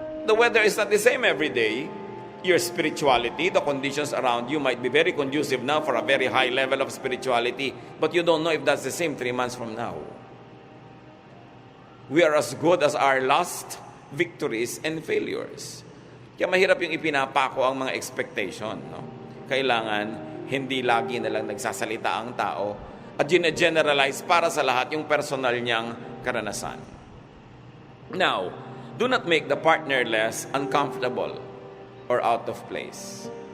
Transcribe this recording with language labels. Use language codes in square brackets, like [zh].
[en] The weather is not the same every day. Your spirituality, the conditions around you might be very conducive now for a very high level of spirituality, but you don't know if that's the same 3 months from now. We are as good as our last victories and failures. [tl] Kaya mahirap yung ipinapako ang mga expectation. No? Kailangan hindi lagi na lang nagsasalita ang tao at generalize para sa lahat yung personal niyang karanasan. [en] Now, do not make the partner less uncomfortable or out of place.